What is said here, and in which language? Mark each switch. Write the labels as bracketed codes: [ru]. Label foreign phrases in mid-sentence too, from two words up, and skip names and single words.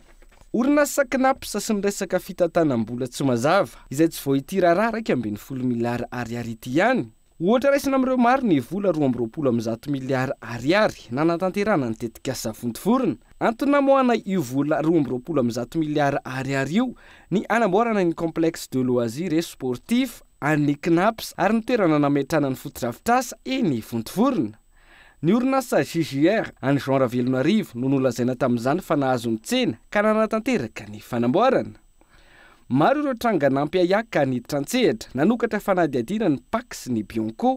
[mg] Orinasa Knapsa sy ny resaka fitantanam-bola tsy mazava izay tsy voaity raharaha 20 miliara ariary ity ihany. Ohatra raisina amin'ireo maro ny vola 20 miliara ariary nanatanterana ny tetika savontoforona. Antony namoahana io vola 20 miliara ariary io ny anamboarana ny [fr] complexe de loisirs et sportif [mg] an'ny Knapsa ary ny toerana nametrana ny fotodrafitrasa eny Vontoforona. Ny orinasa JJR any Jean Ravelonarivo no nolazaina tamin'izany fa nahazo ny tsena ka nanatanteraka ny fanamboarana. Maro ireo tranga nampiayaka ny trantsehatra nanokatra fanadihadiana ny PAC sy ny Bionco.